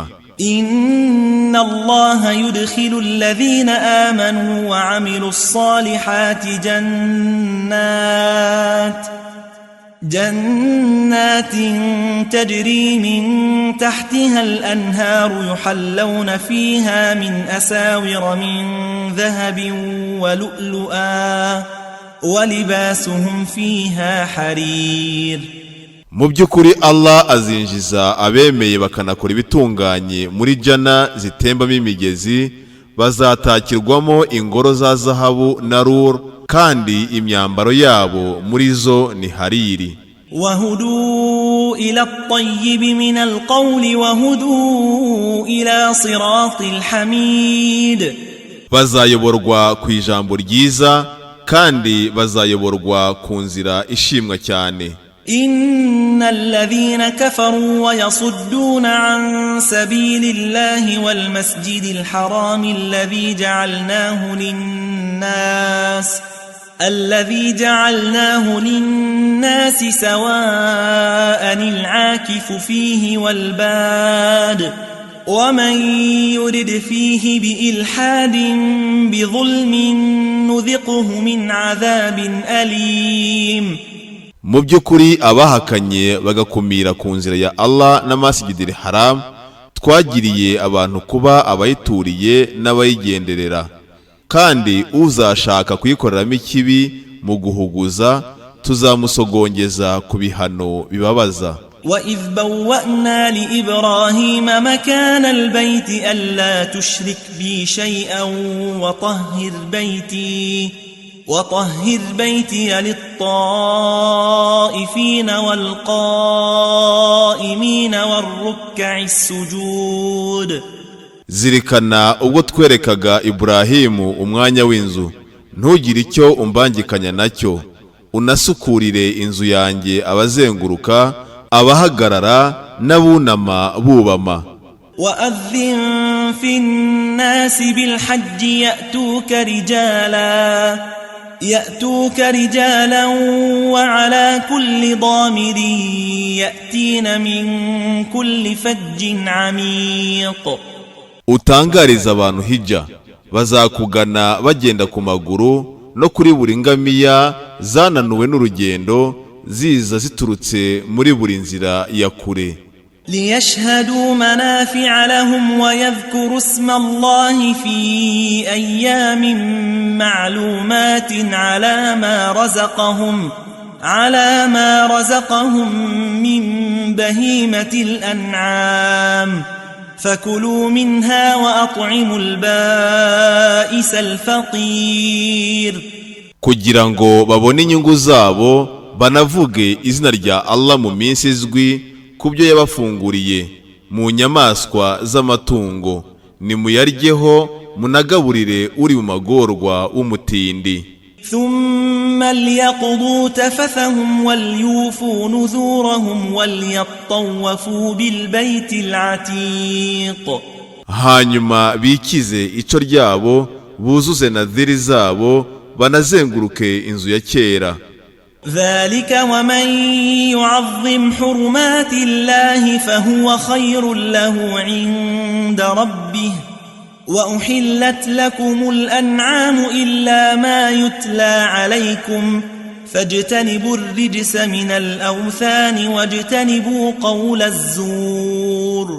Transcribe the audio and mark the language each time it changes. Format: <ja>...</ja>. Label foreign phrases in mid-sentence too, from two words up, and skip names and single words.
<ar>إن الله يدخل الذين آمنوا وعملوا الصالحات جنات تجري من تحتها الأنهار يحلون فيها من أساور من ذهب ولؤلؤا ولباسهم فيها حرير.</ar> <rw>Mu by'ukuri Allah azinjiza abemeye bakanakora ibitunganye muri jana zitembamo imigezi, bazatakirwamo ingoro za zahabu na rur, kandi imyambaro yabo muri zo ni hariri.</rw> <ar>وهدوا إلى الطيب من القول وهدوا إلى صراط الحميد.</ar> <rw>Bazayoborwa ku ijambo ryiza, kandi bazayoborwa ku nzira ishimwa cyane.</rw> <ar>إن الذين كفروا ويصدون عن سبيل الله والمسجد الحرام الذي جعلناه للناس سواء العاكف فيه والباد ومن يرد فيه بإلحاد بظلم نذقه من عذاب أليم.</ar> <rw>Mu by'ukuri abahakanye bagakumira ku nzira ya Allah n'amasjidil haram, twagiriye abantu kuba abayituriye n'abayigenderera, kandi uzashaka kuyikoreramo ikibi mu guhuguza tuzamusogongeza ku bihano bibabaza.</rw> <ar>وَإِذْ بَوَّأْنَا لِإِبْرَاهِيمَ مَكَانَ الْبَيْتِ أَلَّا تُشْرِكْ بِي شَيْئًا وطهر بيتي للطائفين والقائمين والركع السجود.</ar> <rw>Zirikana ubwo twerekaga Ibrahimu umwanya w'inzu, ntugire icyo umbangikanya nacyo, unasukurire inzu yanjye abazenguruka, abahagarara n'abunama bubama.</rw> <ar>وَأَذِّن فِي النَّاسِ بِالْحَجِّ يأتوك رجالا وعلى كل ضامر يأتين من كل فج عميق.</ar> <rw>Utangariza abantu hijja, bazakugana bagenda ku maguru no kuri buri ngamiya zananuwe n'urugendo, ziza ziturutse muri buri nzira ya kure.</rw> <ar>ليشهدوا منافع لهم ويذكروا اسم الله في أيام معلومات على ما رزقهم من بهيمة الأنعام فكلوا منها وأطعموا البائس الفقير.</ar> <rw>Kugira ngo babone inyungu zabo, banavuge izina rya Allah mu minsi izwi kubyo yabafunguriye mu nyamaswa z'amatungo, nimuyaryeho munagaburire uri mu magorwa w'umutindi.</rw> <ar>ثم ليقضوا تفثهم وليوفوا نذورهم وليطوفوا بالبيت العتيق.</ar> <rw>hanyuma bikize ico ryabo buzuze nadhiri zabo banazenguruke inzu ya kera.</rw> <ar>ذلك ومن يعظم حرمات الله فهو خير له عند ربه وأحلت لكم الأنعام إلا ما يتلى عليكم فاجتنبوا الرجس من الأوثان واجتنبوا قول الزور.</ar>